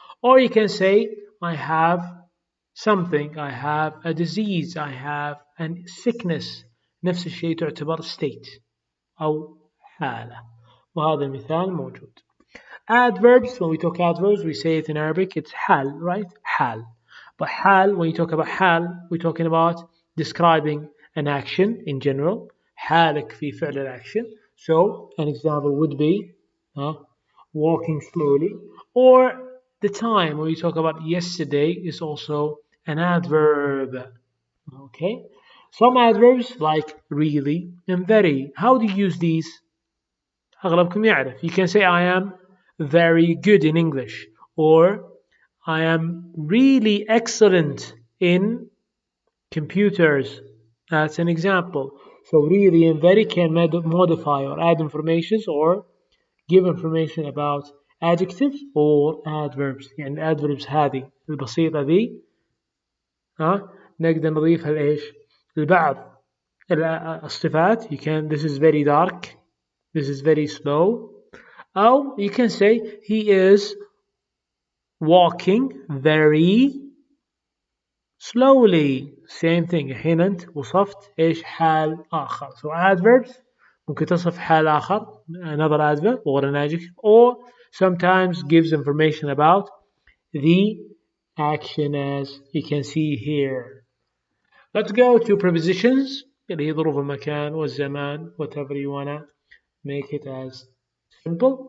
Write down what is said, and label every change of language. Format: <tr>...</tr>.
<en>Or you can say I have something. I have a disease. I have a sickness.</en> <ar>نفس الشيء تعتبر state أو حالة. وهذا المثال موجود.</ar> <en>Adverbs, when we talk adverbs, we say it in Arabic, it's حال, right? حال. But حال, when you talk about حال, we're talking about describing an action in general.</en> <ar>حالك في فعل الأكشن.</ar> <en>So, an example would be walking slowly. Or the time, when we talk about yesterday, is also an adverb. Okay? Some adverbs like really and very. How do you use these?</en> <ar>أغلبكم يعرف.</ar> <en>You can say I am very good in English, or I am really excellent in computers. That's an example. So really and very can modify or add information or give information about adjectives or adverbs.</en> <ar>يعني adverbs هذه البسيطة ذي نقدر نضيفها لإيش؟ لبعض الصفات.</ar> <en>You can, this is very dark, this is very slow. أو you can say he is walking very slowly. Same thing.</en> <ar>الحين أنت وصفت إيش حال آخر.</ar> <en>So adverbs</en> <ar>ممكن تصف حال آخر,</ar> <en>another adverb or an adjective, or sometimes gives information about the action, as you can see here. Let's go to prepositions</en> <ar>اللي هي ظروف المكان والزمان,</ar> <en>whatever you wanna make it as simple.</en>